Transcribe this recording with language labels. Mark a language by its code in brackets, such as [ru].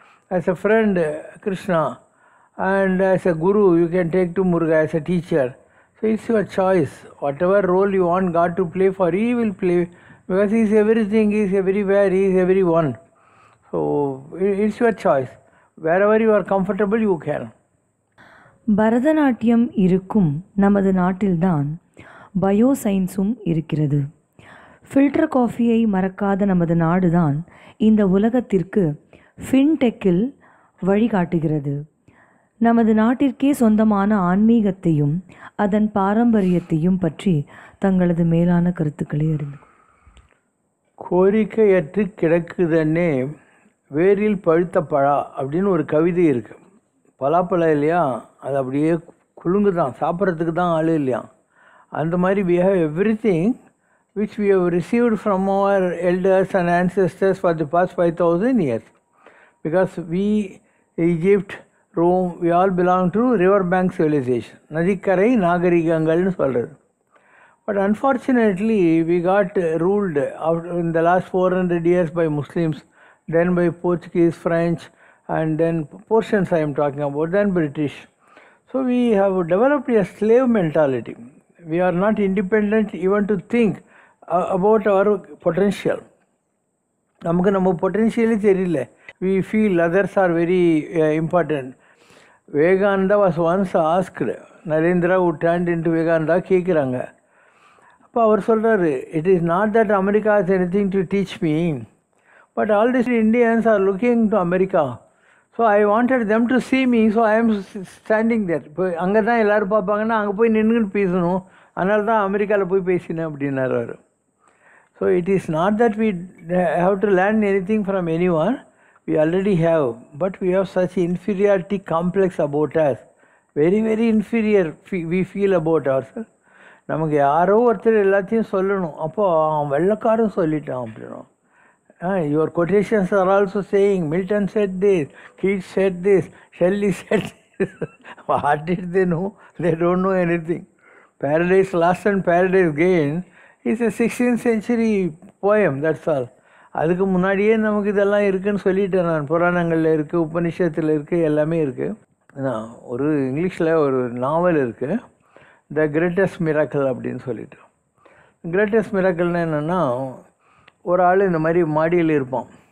[en] As a friend, Krishna, and as a guru, you can take to Muruga as a teacher. So it's your choice. Whatever role you want God to play for you, He will play, because He is everything, He is everywhere, He is everyone. So it's your choice. Wherever you are comfortable, you can. [ta] Bharatanatyam இருக்கும் நமது நாட்டில்தான் பயோசைன்ஸும் இருக்கிறது. Filter காஃபியை மறக்காத நமது நாடுதான் இந்த உலகத்திற்கு ஃபின்டெக்கில் வழிகாட்டுகிறது. நமது நாட்டிற்கே சொந்தமான ஆன்மீகத்தையும் அதன் பாரம்பரியத்தையும் பற்றி தங்களது மேலான கருத்துக்களை அறிந்து. கோரிக்கையற்று கிடக்குதன்னே வேரில் பழுத்த பழா அப்படின்னு ஒரு கவிதை இருக்குது. பலாப்பழம் இல்லையா, அது அப்படியே குலுங்குதான், சாப்பிட்றதுக்கு தான் ஆள் இல்லையா. அந்த மாதிரி [en] we have everything which we have received from our elders and ancestors for the past 5,000 years. Because we, Egypt, Rome, we all belong to river bank civilization. [ta] நதிக்கரை நாகரிகங்கள்னு சொல்கிறது. [en] But unfortunately, we got ruled in the last 400 years by Muslims, then by Portuguese, French, and then portions I am talking about, then British. So we have developed a slave mentality. We are not independent even to think about our potential. [ta] நமக்கு நம்ம பொட்டென்ஷியலே தெரியல. [en] We feel others are very important. Vivekananda was once asked, Narendra who turned into Vivekananda [ta] கேட்குறாங்க. அப்போ அவர் சொல்கிறாரு, [en] it is not that America has anything to teach me, but all these Indians are looking to America. So I wanted them to see me, so I am standing there. [ta] இப்போ அங்கே தான் எல்லோரும் பார்ப்பாங்கன்னா அங்கே போய் நின்றுன்னு பேசணும், அதனால தான் அமெரிக்காவில் போய் பேசினேன் அப்படின்னாரு அவர். [en] So it is not that we have to learn anything from anyone, we already have, but we have such inferiority complex about us. Very, very inferior we feel about ourselves. [ta] நமக்கு யாரோ ஒருத்தர் எல்லாத்தையும் சொல்லணும், அப்போது அவன் வெள்ளக்காரன் சொல்லிட்டான் அப்படின்னா. [en] Your quotations are also saying, Milton said this, Keats said this, Shelley said this. What did they know? They don't know anything. Paradise Lost and Paradise Gained is a 16th century poem, that's all. [ta] அதுக்கு முன்னாடியே நமக்கு இதெல்லாம் இருக்குதுன்னு சொல்லிட்டேன் நான். புராணங்களில் இருக்குது, உபநிஷத்தில் இருக்குது, எல்லாமே இருக்குது. ஒரு இங்கிலீஷில் ஒரு நாவல் இருக்குது, த கிரேட்டஸ்ட் மிராக்கிள் அப்படின்னு சொல்லிட்டு. கிரேட்டஸ்ட் மிராக்கிள்னால் என்னென்னா, ஒரு ஆள் இந்த மாதிரி மாடியில் இருப்பான்.